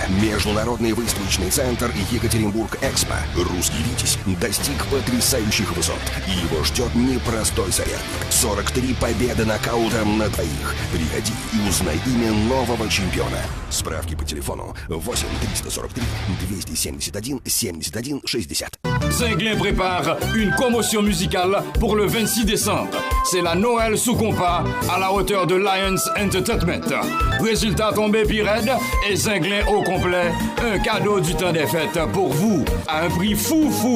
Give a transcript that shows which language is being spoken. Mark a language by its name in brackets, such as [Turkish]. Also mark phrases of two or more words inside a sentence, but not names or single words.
[Russian] Международный выставочный центр Екатеринбург-Экспо. Русский Витязь достиг потрясающих высот. И его ждет непростой соперник. 43 победы нокаутом на двоих. Приходи и узнай имя нового чемпиона. Справки по телефону 8 343 271 71 60. [French] Zinglin prépare une commotion musicale pour le 26 décembre. C'est la Noël sous compas à la hauteur de Lions Entertainment. Résultat tombé Pired et Zinglin au complet. Un cadeau du temps des fêtes pour vous à un prix fou.